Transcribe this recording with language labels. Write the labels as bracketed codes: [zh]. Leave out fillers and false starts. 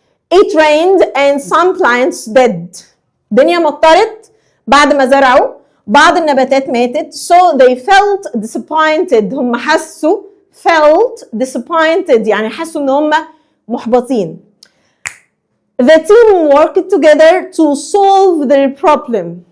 [en] it rained and some plants died. [ar] الدنيا مطرت بعد ما زرعوا، بعض النباتات ماتت. [en] so they felt disappointed، [ar] هم حسوا [en] felt disappointed [ar] يعني حسوا ان هم محبطين. [en] the team worked together to solve their problem.